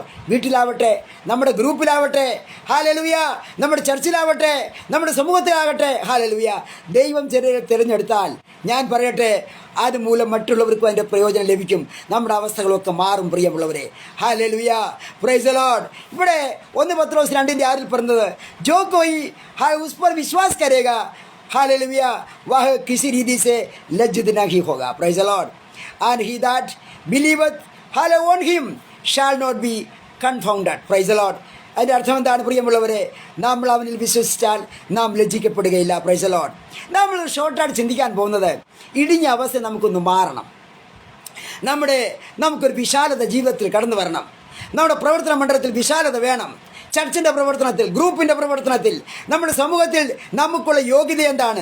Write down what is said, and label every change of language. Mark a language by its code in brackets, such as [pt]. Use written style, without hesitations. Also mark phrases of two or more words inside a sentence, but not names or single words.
[ml] വീട്ടിലാവട്ടെ, നമ്മുടെ ഗ്രൂപ്പിലാവട്ടെ, ഹല്ലേലൂയ, നമ്മുടെ ചർച്ചിലാവട്ടെ, നമ്മുടെ സമൂഹത്തിലാകട്ടെ, ഹല്ലേലൂയ, ദൈവം ചിലരെ തിരഞ്ഞെടുത്താൽ ഞാൻ പറയട്ടെ, അതുമൂലം മറ്റുള്ളവർക്കും അതിൻ്റെ പ്രയോജനം ലഭിക്കും. നമ്മുടെ അവസ്ഥകളൊക്കെ മാറും. പ്രിയമുള്ളവരെ ഹല്ലേലൂയ. [en] Praise the Lord. [ml] ഇവിടെ 1 പത്രോസ് 2:6 പറഞ്ഞത്, [hi] जो कोई उस पर विश्वास करेगा हालेलुया वह किसी रीति से लज्जित नहीं होगा. [en] praise the Lord. And he that believeth on him shall not be confounded. praise the Lord. [ml] അതിൻ്റെ അർത്ഥം എന്താണ് പ്രിയമുള്ളവരെ? നമ്മൾ അവനിൽ വിശ്വസിച്ചാൽ നാം ലജ്ജിക്കപ്പെടുകയില്ല. [en] Praise the Lord. [ml] നമ്മൾ ഷോർട്ടായിട്ട് ചിന്തിക്കാൻ പോകുന്നത്, ഇടിഞ്ഞ അവസ്ഥ നമുക്കൊന്ന് മാറണം, നമുക്കൊരു വിശാലത ജീവിതത്തിൽ കടന്നു വരണം. നമ്മുടെ പ്രവർത്തന മണ്ഡലത്തിൽ വിശാലത വേണം. ചർച്ചിൻ്റെ പ്രവർത്തനത്തിൽ, ഗ്രൂപ്പിൻ്റെ പ്രവർത്തനത്തിൽ, നമ്മുടെ സമൂഹത്തിൽ നമുക്കുള്ള യോഗ്യത എന്താണ്?